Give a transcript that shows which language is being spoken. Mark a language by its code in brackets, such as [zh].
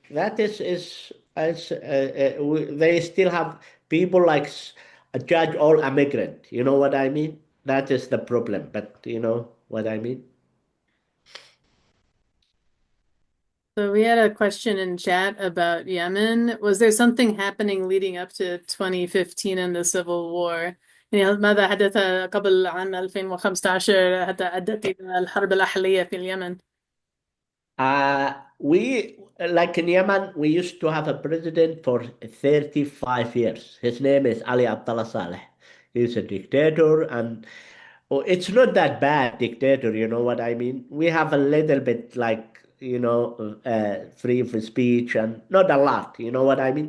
[en] That is they still have people like judge all immigrant. You know what I mean? That is the problem. But you know what I mean? So we had a question in chat about Yemen. Was there something happening leading up to 2015 and the Civil War? [ar] يعني ماذا حدث قبل عام 2015 حتى أدت إلى الحرب الأهلية في اليمن؟ [en] We like in Yemen, we used to have a president for 35 years. His name is Ali Abdullah Saleh. He's a dictator, and oh, it's not that bad dictator, you know what I mean? We have a little bit like, you know, free of speech and not a lot, you know what I mean?